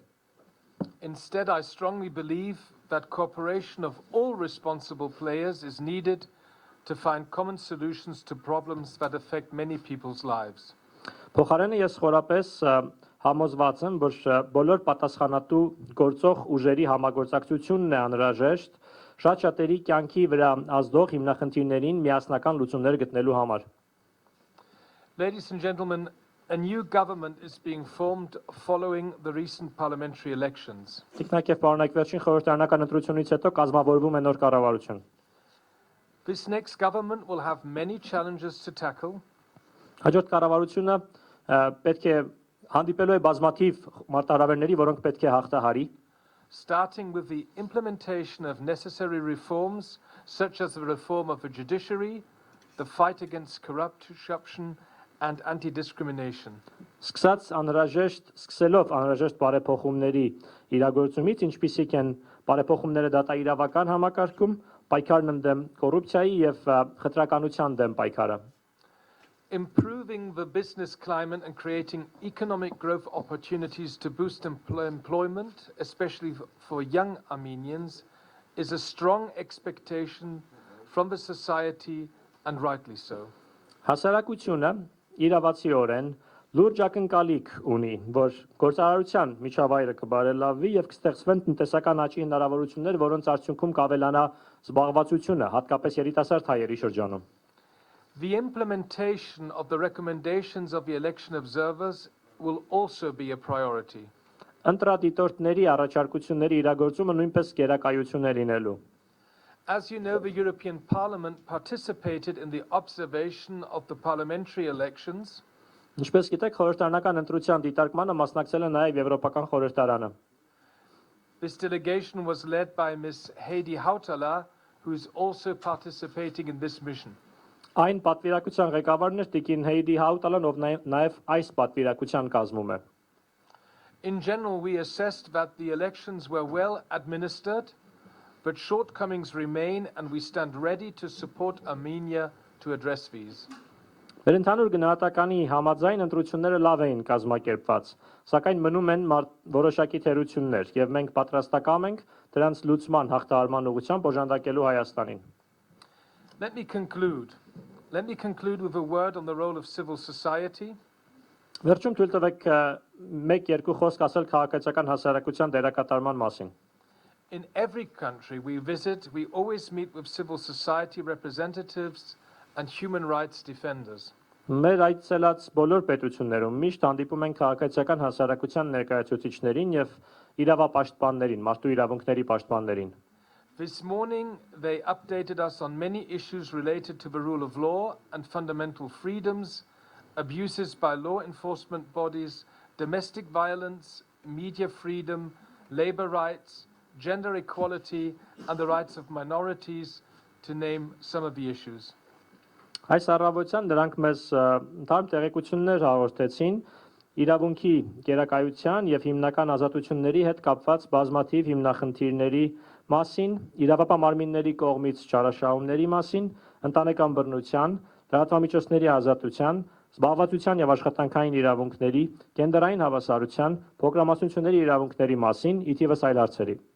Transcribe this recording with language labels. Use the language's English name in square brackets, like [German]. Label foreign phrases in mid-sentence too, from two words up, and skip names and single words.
[English] Instead, I strongly believe that cooperation of all responsible players is needed to find common solutions to problems that affect many people's lives. [Armenian] Փոխարենը ես խորապես համոզված եմ, որ բոլոր պատասխանատու գործող ուժերի համագործակցությունն է անհրաժեշտ շատ շատերի կյանքի վրա ազդող հիմնախնդիրներին միասնական լուծումներ գտնելու համար։ [English] Ladies and gentlemen, a new government is being formed following the recent parliamentary elections. [Armenian] Տիկնակ եւ պարոնայք, վերջին խորհրդարանական ընտրությունից հետո կազմավորվում է նոր կառավարություն։ [English] This next government will have many challenges to tackle. [Armenian] Հաջորդ կառավարությունը պետք է հանդիպելու է բազմաթիվ մարտահրավերների, որոնք պետք է հաղթահարի, [English] starting with the implementation of necessary reforms such as the reform of the judiciary, the fight against corruption and anti-discrimination. [Armenian] Սկսելով անհրաժեշտ բարեփոխումների իրագործումից, ինչպիսիք են բարեփոխումները դատաիրավական համակարգում, պայքարն ընդդեմ կոռուպցիայի եւ խտրականության դեմ պայքարը։ [English] Improving the business climate and creating economic growth opportunities to boost employment, especially for young Armenians, is a strong expectation from the society, and rightly so. [Armenian] Հասարակությունը իրավացիորեն լուրջ ակնկալիք ունի, որ գործարարության միջավայրը կբարելավվի եւ կստեղծվեն տնտեսական աճի հնարավորություններ, որոնց արդյունքում կավելանա զբաղվածությունը, հատկապես երիտասարդ հայերի շրջանում։ [English] The implementation of the recommendations of the election observers will also be a priority. [Armenian] ընտրադիտորդների առաջարկությունների իրագործումը նույնպես գերակայություն է լինելու։ [English] As you know, the European Parliament participated in the observation of the parliamentary elections. [Armenian] Ինչպես գիտեք, խորհրդարանական ընտրության դիտարկմանը մասնակցել է նաև Եվրոպական խորհրդարանը։ [English] This delegation was led by Ms. Heidi Hautala, who is also participating in this mission. [Armenian] Այն պատվիրակության ղեկավարն էր Տիկին Հեյդի Հաուտալան, ով նաև այս պատվիրակության կազմում է։ [English] In general, we assessed that the elections were well administered, but shortcomings remain, and we stand ready to support Armenia to address these. [Armenian] Վերընդհանուր գնահատականի համաձայն ընտրությունները լավ էին կազմակերպված, սակայն մնում են որոշակի թերություններ, եւ մենք պատրաստակամ ենք դրանց լուծման հաղթահարման ուղղությամբ օժանդակելու Հայաստանին։ [English] Let me conclude with a word on the role of civil society. [Armenian] Վերջում թույլ տվեք մեկ-երկու խոսք ասել քաղաքացիական հասարակության դերակատարման մասին։ [English] In every country we visit, we always meet with civil society representatives and human rights defenders. [Armenian] Մեր այցելած բոլոր պետություններում միշտ հանդիպում ենք քաղաքացիական հասարակության ներկայացուցիչներին եւ իրավապաշտպաններին, մարդու իրավունքների պաշտպաններին։ [English] This morning they updated us on many issues related to the rule of law and fundamental freedoms, abuses by law enforcement bodies, domestic violence, media freedom, labor rights, gender equality and the rights of minorities, to name some of the issues. [Armenian] Այս առավոտյան նրանք մեզ ընդհանուր տեղեկություններ հաղորդեցին իրավունքի գերակայության եւ հիմնական ազատությունների հետ կապված բազմաթիվ հիմնախնդիրների մասին, իրավապահ կողմից չարաշահումների մասին, ընտանեկան բռնության, լրատվամիջոցների ազատության, զբաղվածության եւ աշխատանքային իրավունքների, գենդերային հավասարության, փոքրամասնությունների իրավունքների մասին, ի թիվս այլ հարցերի։